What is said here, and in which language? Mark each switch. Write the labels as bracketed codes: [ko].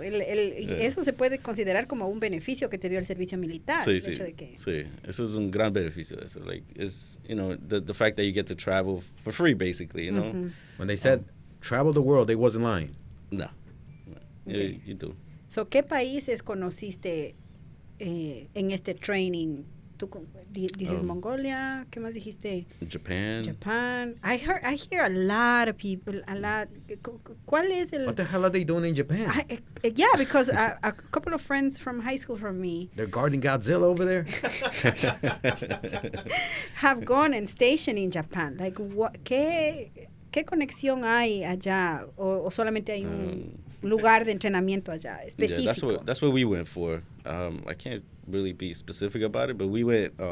[es] Eso se puede considerar como un beneficio que te dio el servicio militar. Sí, el sí, hecho de que, sí. Eso es un gran beneficio. [en] Eso, it's, the fact that you get to travel for free, basically, Ujú. When they said travel the world, they wasn't lying. [es] No. [en] Okay. You do. [es] So, ¿qué países conociste en este training dices Mongolia, ¿qué más dijiste? [en] Japan. I hear a lot of people, [es] ¿cuál es el? [en] What the hell are they doing in Japan? Yeah, because a couple of friends from high school from me They're guarding Godzilla over there. have gone and stationed in Japan. [es] Like, ¿qué conexión hay allá? O solamente hay un lugar de entrenamiento allá específico? [en] Yeah, that's what we went for. I can't really be specific about it, but we went